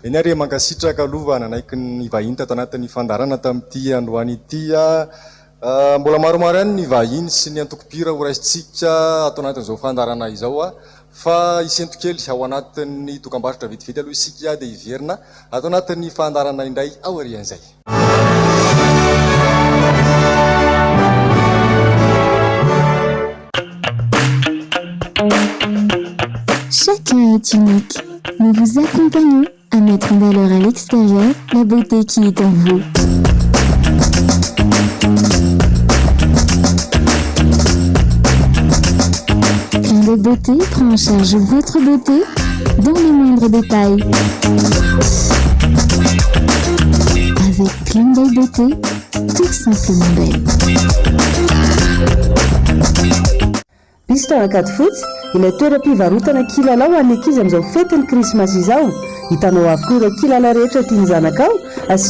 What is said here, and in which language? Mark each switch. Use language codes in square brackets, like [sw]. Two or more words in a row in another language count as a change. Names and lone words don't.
[mg] eny ary mankasitraka aloha nanaiky ny vahiny tato anatin'ny fandarana tamin'ity androany ity mbola maromaro ihany ny vahiny sy ny antokopira ho raisitsika atao anatin'izao fandarana izao fa isento kely ao anatin'ny dokam-barotra vetivety aloha isika dia iverina atao anatin'ny fandarana indray ao arian'izay [fr] Chacun est unique. Nous vous accompagnons à mettre en valeur à l'extérieur la beauté qui est en vous. Clin d'œil beauté prend en charge votre beauté dans les moindres détails. Avec Clin d'œil beauté, tout simplement belle. [mg] Pista Katifotsy ilay toeram-pivarotana kilalao any ankizy amin'izao fetiny krismasy izao hitanao avokoa ireo kilalao rehetra tiany zanakao sy